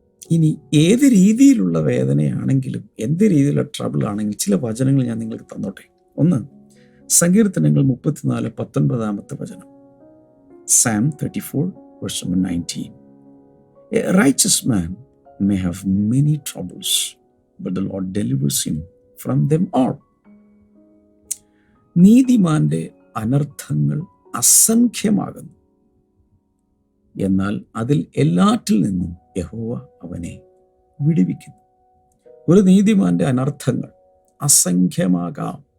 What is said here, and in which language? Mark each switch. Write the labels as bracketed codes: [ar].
[ml] ഇനി ഏത് രീതിയിലുള്ള വേദനയാണെങ്കിലും, എന്ത് രീതിയിലുള്ള ട്രബിൾ ആണെങ്കിലും, ചില വചനങ്ങൾ ഞാൻ നിങ്ങൾക്ക് തന്നോട്ടെ. ഒന്ന്, സങ്കീർത്തനങ്ങൾ 34:19 [en] Psalm 34 verse 19. A righteous man may have many troubles, but the Lord delivers him from them all. [ml] നീതിമാന്റെ അനർത്ഥങ്ങൾ അസംഖ്യമാകുന്നു, എന്നാൽ അതിൽ എല്ലാറ്റിൽ നിന്നും യഹോവ അവനെ വിടുവിക്കുന്നു. ഒരു നീതിമാന്റെ അനർത്ഥങ്ങൾ അസംഖ്യമാകാം.